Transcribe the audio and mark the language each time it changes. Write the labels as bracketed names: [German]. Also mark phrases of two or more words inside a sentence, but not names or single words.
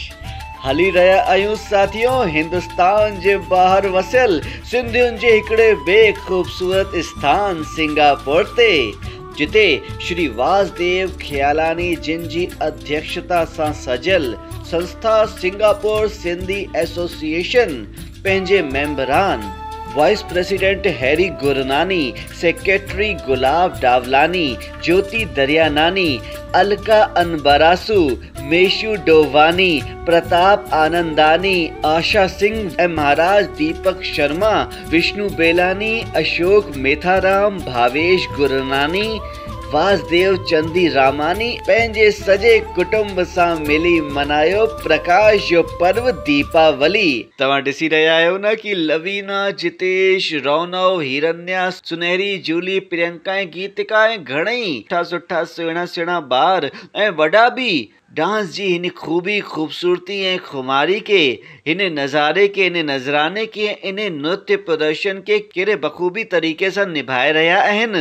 [Sindhi] हली रहिया आहियूं साथियों हिंदुस्तान जे ॿाहिरि वसियल सिंधियुनि जे हिकिड़े ॿिए ख़ूबसूरत स्थान सिंगापुर ते, जिते श्री वासुदेव ख्यालानी जिन जी अध्यक्षता सां सजल संस्था सिंगापुर सिंधी एसोसिएशन पंहिंजे मेंबरान [English] vice president [Sindhi] हैरी गुरनानी, सेक्रेटरी गुलाब डावलानी, ज्योति दरियानानी, अलका अनबरासू, मेशू डोवानी, प्रताप आनंदानी, आशा सिंह ऐं महाराज दीपक शर्मा, विष्णु बेलानी, अशोक मेथाराम, भावेश गुरनानी, वासुदेव चंदी रामानी पंहिंजे सॼे कुटुंब सां मिली मनायो प्रकाश जो पर्व दीपावली। तव्हां ॾिसी रहिया आहियो न कि लवीना, जितेश, रौनव, हिरण्या, सुनहरी, जूली, प्रियंका ऐं गीतिका ऐं घणेई सुठा सुहिणा ॿार ऐं वॾा बि डांस जी हिन खूबी, खूबसूरती ऐं खुमारी के, हिन नज़ारे के, हिन नज़राने के, इन नृत्य प्रदर्शन के कहिड़े बखूबी तरीक़े सां निभाए रहिया आहिनि।